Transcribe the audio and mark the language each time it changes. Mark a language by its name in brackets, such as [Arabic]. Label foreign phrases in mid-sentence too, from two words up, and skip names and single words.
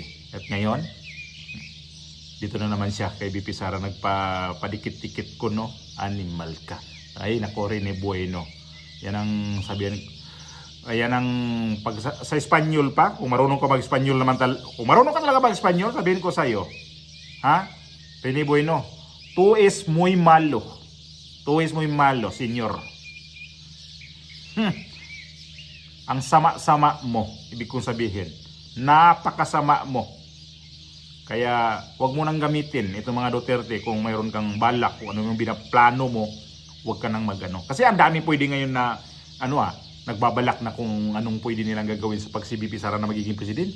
[Filipino] At ngayon dito na naman siya kay VP Sara, nagpapadikit-tikit ko, animal ka. Ay nako, Rene Bueno. Yan ang sabihan. Ayan ang sa Espanyol pa, kung marunong ka mag-Espanyol naman kung marunong ka talaga mag-Espanyol, sabihin ko sa iyo. [Spanish] Rene Bueno, tú es muy malo. Tú es muy malo, señor. [Filipino] Ang sama-sama mo, ibig kong sabihin. Napakasama mo. Kaya wag mo nang gamitin itong mga Duterte kung mayroon kang balak, kung ano yung binaplano mo, wag ka nang magano. Kasi ang dami pwede ngayon na nagbabalak na kung anong pwede nilang gagawin sa si VP Sara na magiging presidente.